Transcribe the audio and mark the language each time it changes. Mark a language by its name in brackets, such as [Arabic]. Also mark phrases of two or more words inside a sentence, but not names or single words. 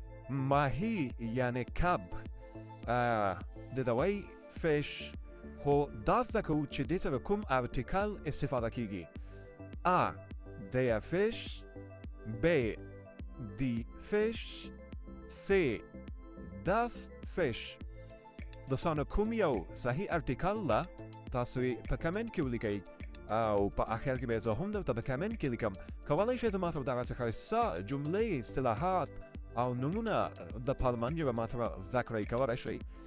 [Pashto] ماهی یعنی کب د دوی فش خو دا زده کوو چې دې ته د کوم ارتیکل استفاده کیږي. [German] A. Der Fisch. B. Die Fisch. C. Das Fisch. [Pashto] دوستانو کوم یو صحیح ارتیکل لا تاسو په کمنټ کې ولیکئ او په اخر کې به زه هم درته په کمنټ کې لیکم. کولی شئ زما ته دغسې ښایسته جملې، اصطلاحات او نومونه د پارلمان ژبه ما ته زده کړئ کولی شئ.